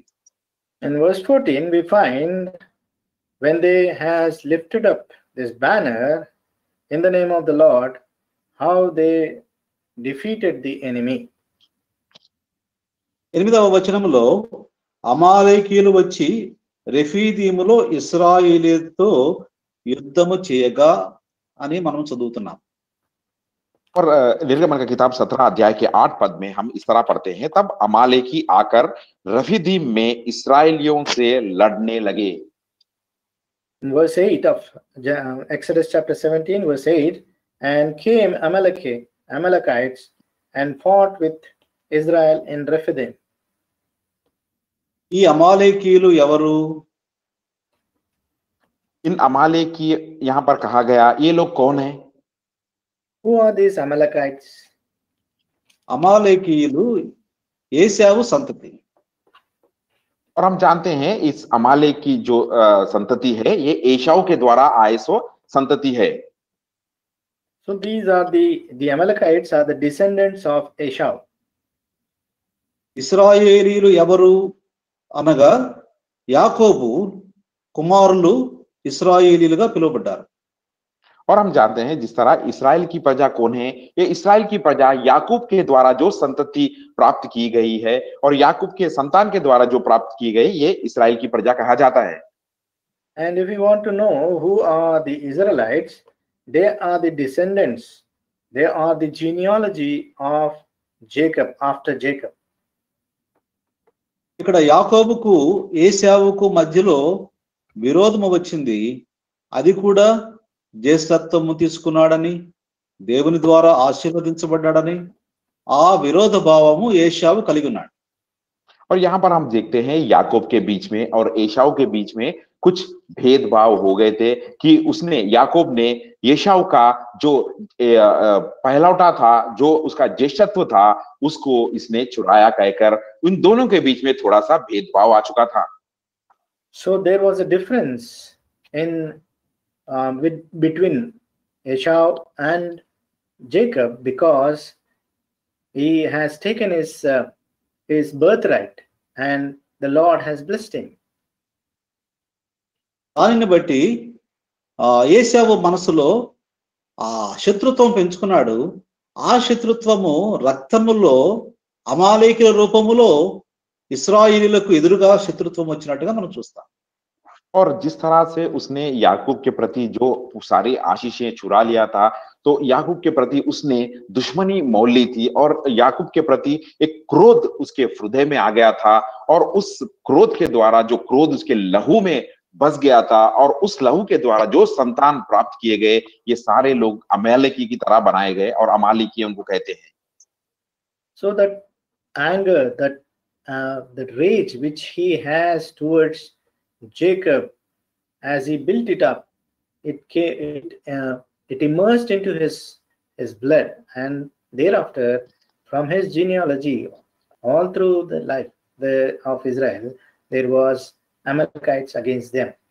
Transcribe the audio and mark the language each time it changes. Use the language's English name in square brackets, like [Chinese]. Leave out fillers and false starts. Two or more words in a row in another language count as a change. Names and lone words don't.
[English] In verse 14, we find when they has lifted up this banner in the name of the Lord, how they defeated the enemy. [Telugu] 8వ వచనములో అమాలేకీయులు వచ్చి రెఫీదీములో ఇశ్రాయేలీయులతో యుద్ధము చేయగా అని మనం చదువుతున్నాం. [Hindi] और निर्गमन का किताब 17 अध्याय के 8 पद में हम इस तरह पढ़ते हैं, तब अमालेकी आकर रफीदीम में इसराइलियों से लड़ने लगे। [English] In verse 8 of Exodus chapter 17, verse 8, and came Amalekites and fought with Israel in Rephidim. [Telugu] ఈ అమాలేకీయులు ఎవరు? [Hindi] इन अमालेकी यहाँ पर कहा गया, ये लोग कौन है? [English] Who are these Amalekites? [Telugu] అమాలేకీయులు ఏశావు సంతతి. [Hindi] और हम जानते हैं इस अमालेक की जो संतति है, ये एशाऊ के द्वारा आए सो संतति है। [English] So these are the Amalekites are the descendants of Esau. [Telugu] ఇశ్రాయేలీయులు ఎవరు అనగా యాకోబు కుమారులు ఇశ్రాయేలీలుగా పిలువబడ్డారు. [Hindi] और हम जानते हैं जिस तरह इस्राएल की प्रजा कौन है, ये इस्राएल की प्रजा याकूब के द्वारा जो संतति प्राप्त की गई है और याकूब के संतान के द्वारा जो प्राप्त की गई, ये इस्राएल की प्रजा कहा जाता है। [English] And if you want to know who are the Israelites, they are the descendants, they are the genealogy of Jacob, after Jacob. [Telugu] ఇక్కడ యాకోబుకు ఏశావుకు మధ్యలో విరోధము వచ్చింది. అది కూడా జ్యేష్ఠత్వము తీసుకున్నాడని, దేవుని ద్వారా ఆశీర్వదించబడ్డాడని ఆ విరోధ భావము ఏశావు కలిగి ఉన్నాడు. [Hindi] और यहाँ पर हम देखते हैं याकूब के बीच में और एशाऊ के बीच में कुछ भेदभाव हो गए थे कि याकूब ने एशाऊ का जो पहलौठा था, जो उसका ज्येष्ठत्व था, उसको इसने चुराया कहकर उन दोनों के बीच में थोड़ा सा भेदभाव आ चुका था। [English] So there was a difference in between Esau and Jacob because he has taken his birthright and the Lord has blessed him. [Telugu] దానిని బట్టి ఏశావు మనసులో ఆ శత్రుత్వం పెంచుకున్నాడు. ఆ శత్రుత్వము రక్తములో అమాలేకీయుల రూపములో ఇశ్రాయేలీయులకు ఎదురుగా శత్రుత్వం వచ్చినట్టుగా మనం చూస్తాం. [Hindi] और जिस तरह से उसने याकूब के प्रति जो सारी आशीषें चुरा लिया था, तो याकूब के प्रति उसने दुश्मनी मोल ली थी और याकूब के प्रति एक क्रोध उसके हृदय में आ गया था और उस क्रोध के द्वारा जो क्रोध उसके लहू में बस गया था और उस लहू के द्वारा जो संतान प्राप्त किए गए, ये सारे लोग अमालेकी की तरह बनाए गए और अमालेकी उनको कहते हैं। [English] So that anger, that rage which he has towards Jacob, as he built it up, it immersed into his blood, and thereafter, from his genealogy, all through the life of Israel, there was Amalekites against them.